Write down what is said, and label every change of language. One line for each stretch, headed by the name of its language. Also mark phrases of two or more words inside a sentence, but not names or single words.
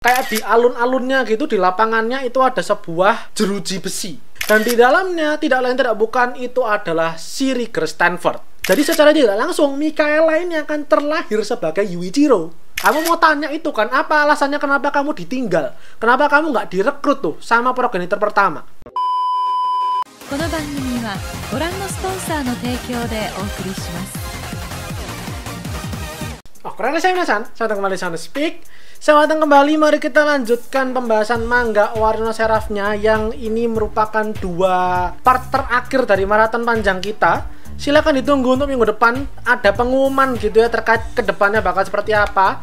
Indonesian: kayak di alun-alunnya gitu, di lapangannya itu ada sebuah jeruji besi. Dan di dalamnya tidak lain tidak bukan itu adalah si Rieger Stanford. Jadi secara tidak langsung Mikaela ini akan terlahir sebagai Yuichiro. Kamu mau tanya itu kan, apa alasannya kenapa kamu ditinggal? Kenapa kamu nggak direkrut tuh sama progenitor pertama?
Japanese: この番組はご覧のスポンサーの提供でお送りします。
Indonesian: Selamat datang kembali di Speak. Selamat datang kembali, mari kita lanjutkan pembahasan manga Owari no Seraph-nya yang ini merupakan dua part terakhir dari maraton panjang kita. Silakan ditunggu untuk minggu depan, ada pengumuman gitu ya terkait kedepannya bakal seperti apa.